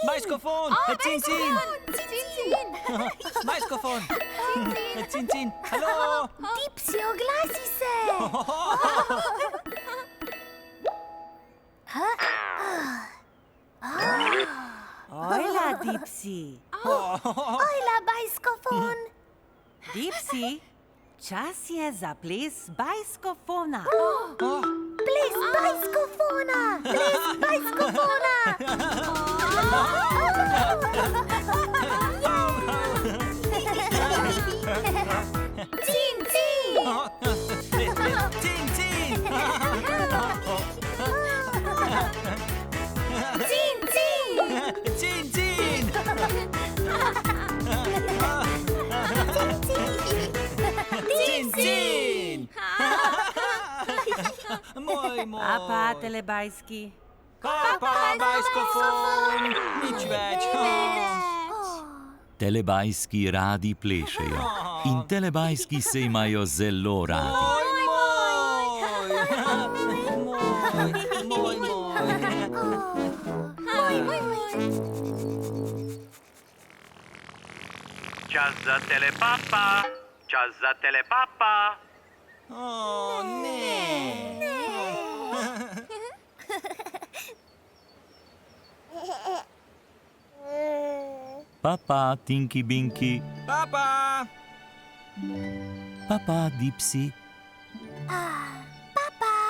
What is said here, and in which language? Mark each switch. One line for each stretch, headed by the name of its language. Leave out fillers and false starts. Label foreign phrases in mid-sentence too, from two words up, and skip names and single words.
Slovenian: Bajskofon! Cin, cin! Bajskofon! Cin, cin! Halo! Dipsy, oglasi se. Ojla, Dipsy. Ojla, bajskofon. Dipsy, čas je za ples bajskofona. Ples bajskofona. Ples bajskofona. Cin, cin. Cin, cin! Cin, cin. Cin, cin! Cin, cin! Moj, moj! Papa, telebajski. Papa, bajskofon! Nič več! Telebajski radi plešejo in telebajski se imajo zelo radi. Moj, Čas za telepapa! Čas za telepapa! O, ne! Papa, Tinky Binky, Papa! papa, Dipsy, Papa.